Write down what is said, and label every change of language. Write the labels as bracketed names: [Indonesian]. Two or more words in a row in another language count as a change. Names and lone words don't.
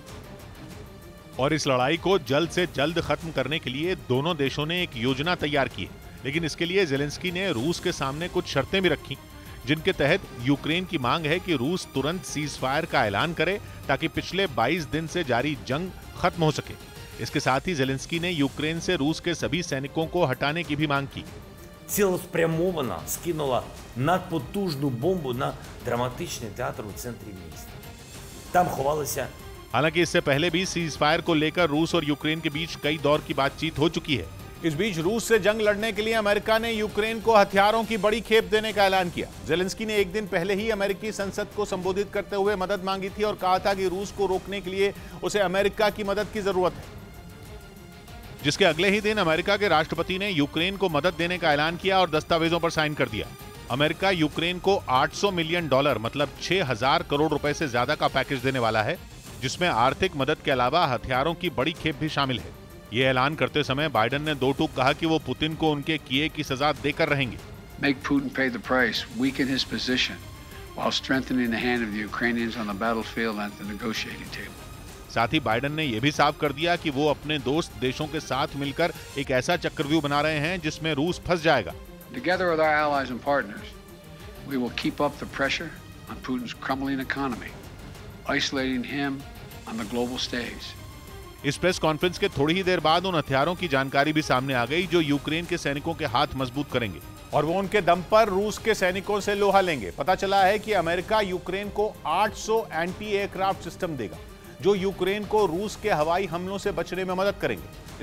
[Hindi] और इस लड़ाई को जल्द से जल्द खत्म करने के लिए दोनों देशों ने एक योजना तैयार की है, लेकिन इसके लिए ज़ेलेंस्की ने रूस के सामने कुछ शर्तें भी रखी, जिनके तहत यूक्रेन की मांग है कि रूस तुरंत [English] cease fire [Hindi] का ऐलान करे ताकि पिछले 22 दिन से जारी जंग खत्म हो सके। इसके साथ ही ज़ेलेंस्की ने यूक्रेन से रूस के सभी सैनिकों को हटाने की भी मांग की। [Ukrainian] Цілеспрямовано скинула надпотужну бомбу на драматичний театр у центрі міста. Там ховалися. [Hindi] हालांकि इससे पहले भी [English] cease fire [Hindi] को लेकर रूस और यूक्रेन के बीच कई दौर की बातचीत हो चुकी है। इस बीच रूस से जंग लड़ने के लिए अमेरिका ने यूक्रेन को हथियारों की बड़ी खेप देने का ऐलान किया। ज़ेलेंस्की ने एक दिन पहले ही अमेरिकी संसद को संबोधित करते हुए मदद मांगी थी और कहा था कि रूस को रोकने के लिए उसे अमेरिका की मदद की जरूरत है। जिसके अगले ही दिन अमेरिका के राष्ट्रपति ने यूक्रेन को मदद देने का ऐलान किया और दस्तावेजों पर साइन कर दिया। अमेरिका यूक्रेन को $800 मिलियन मतलब 6,000 करोड़ रुपए से ज्यादा का पैकेज देने वाला है, जिसमें आर्थिक मदद के अलावा हथियारों की बड़ी खेप भी शामिल है। ये ऐलान करते समय बाइडेन ने दो टूक कहा कि वो पुतिन को उनके किए की सजा देकर रहेंगे। [English] Make Putin pay the price, weaken his position, while strengthening the hand of the Ukrainians on the battlefield and at the negotiating table. [Hindi] साथ ही बाइडेन ने यह भी साफ कर दिया कि वो अपने दोस्त देशों के साथ मिलकर एक ऐसा चक्रव्यूह बना रहे हैं जिसमें रूस फंस जाएगा। [English] Together with our allies and partners, we will keep up the pressure on Putin's crumbling economy, isolating him on the global stage. [Hindi] इस [English] press conference [Hindi] के थोड़ी ही देर बाद उन हथियारों की जानकारी भी सामने आ गई जो यूक्रेन के सैनिकों के हाथ मजबूत करेंगे और वो उनके दम पर रूस के सैनिकों से लोहा लेंगे। पता चला है कि अमेरिका यूक्रेन को 800 [English] anti aircraft system [Hindi] देगा, जो यूक्रेन को रूस के हवाई हमलों से बचने में मदद करेंगे।